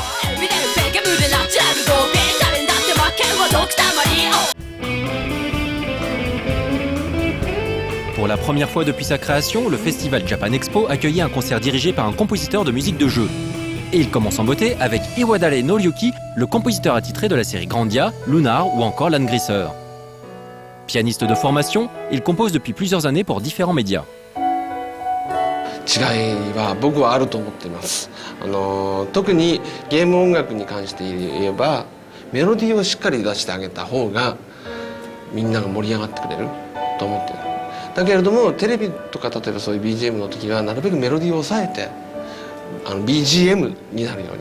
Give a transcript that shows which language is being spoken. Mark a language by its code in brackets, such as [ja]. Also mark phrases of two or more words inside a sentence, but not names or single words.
[fr] Pour la première fois depuis sa création, le festival Japan Expo accueillait un concert dirigé par un compositeur de musique de jeu. Et il commence en beauté avec Iwadare Noriyuki, le compositeur attitré de la série Grandia, Lunar ou encore Landgrisser. Pianiste de formation, il compose depuis plusieurs années pour différents médias. [ja] 違いは僕はあると思っています。特にゲーム音楽に関して言えばメロディーをしっかり出してあげた方がみんなが盛り上がってくれると思ってる。だけれどもテレビとか例えばそういう BGM の時はなるべくメロディーを抑えてBGM になるように。